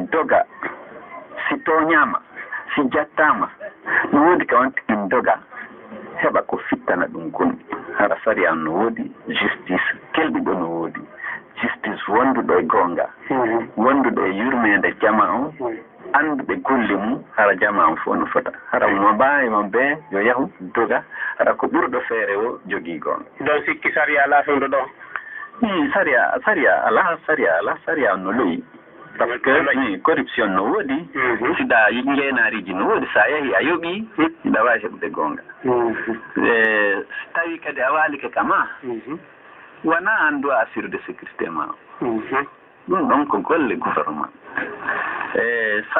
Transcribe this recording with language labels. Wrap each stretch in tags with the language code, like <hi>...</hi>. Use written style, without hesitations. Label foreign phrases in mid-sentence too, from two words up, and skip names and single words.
<ff>doga si tooñaama si jattaama no woodi ka on tigi doga heɓa ko fittana ɗum gonɗi hara sari am no woodi justice kelɗiɗo no woodi justice wonduɗo e goonga wonduɗo e yurmede jama on anduɓe golle mum hara jama on fof no fota hara mo mbaawi mo ɓe yo yahu doga hara ko ɓurɗo feere o jogii goonga donc sikki saria ala fewndo ɗo saria ala no loyi</ff> <fr>par ce que corruption</fr> <ff>no woodi siɗa jeenaariji no woodi sa yahi a yoɓii hiɗa waawi heɓde goonga tawi kadi a waalike kama wona anndu</ff> <fr>assurer sécurité</fr> <ff>ma ɗum ɗon ko golle gouvernement sa</ff>